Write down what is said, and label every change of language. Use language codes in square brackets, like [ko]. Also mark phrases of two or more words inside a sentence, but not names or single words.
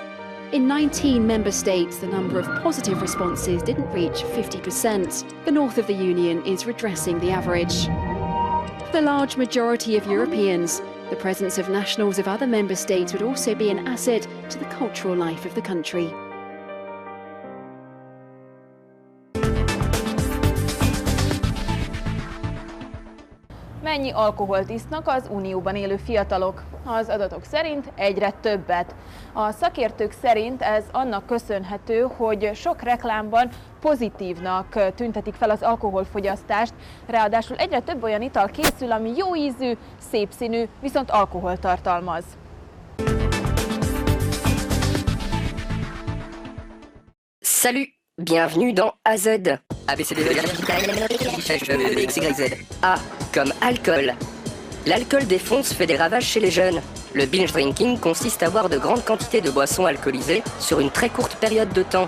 [en] In 19 member states, the number of positive responses didn't reach 50%. The north of the Union is redressing the average. For the large majority of Europeans, the presence of nationals of other member states would also be an asset to the cultural life of the country. [hu] Mennyi alkoholt isznak az Unióban élő fiatalok? Az adatok szerint egyre többet. A szakértők szerint ez annak köszönhető, hogy sok reklámban pozitívnak tüntetik fel az alkoholfogyasztást, ráadásul egyre több olyan ital készül, ami jó ízű, szép színű, viszont alkoholt tartalmaz. [fr] Salut, bienvenue dans AZ. XYZ. A comme alcool. L'alcool défonce, fait des ravages chez les jeunes. Le [en] binge drinking [fr] consiste à boire de grandes quantités de boissons alcoolisées sur une très courte période de temps.